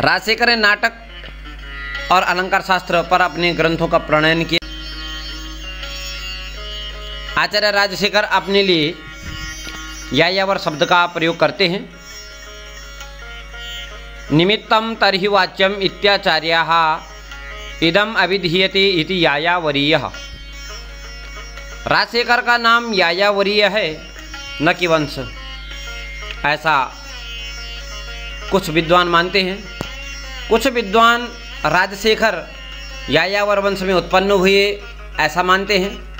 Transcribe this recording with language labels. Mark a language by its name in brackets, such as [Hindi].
[Hindi] राजशेखर ने नाटक और अलंकार शास्त्र पर अपने ग्रंथों का प्रणयन किया। आचार्य राजशेखर अपने लिए यायावर शब्द का प्रयोग करते हैं। [Sanskrit] निमित्तम तर्हि वाच्यम इत्याचार्याः इदम अभिधीयते इति यायावरीयः। [Hindi] राजशेखर का नाम यायावरीय है, न कि वंश, ऐसा कुछ विद्वान मानते हैं। कुछ विद्वान राजशेखर यायावर वंश में उत्पन्न हुए ऐसा मानते हैं।